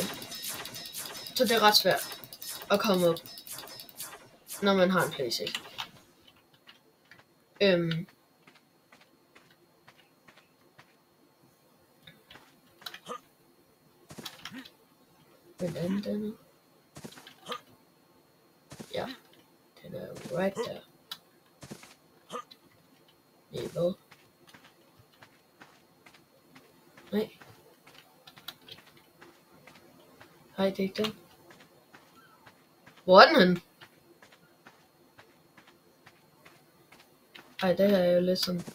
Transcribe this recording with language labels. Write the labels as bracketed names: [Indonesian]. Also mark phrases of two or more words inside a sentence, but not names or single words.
[Danish] Så det er ret svært at komme op, når man har en PlayStation. Den anden. Ja, den er [English] right there. [Danish] Nej, hvad? Nej. Nej, det er ikke den. Hvor er den henne? Ej, det her er jo lidt sådan.